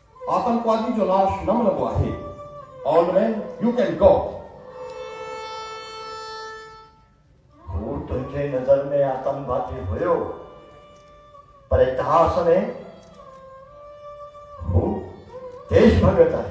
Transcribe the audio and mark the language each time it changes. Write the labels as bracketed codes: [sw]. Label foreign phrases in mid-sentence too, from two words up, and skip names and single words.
[sd] आतंकवादी जो नाश न मिलंदो आहे। [en] all man you can go. [sd] हू तुंहिंजे नज़र में आतंकवादी हुयो, पर इतिहास में हू देशभगत आहे।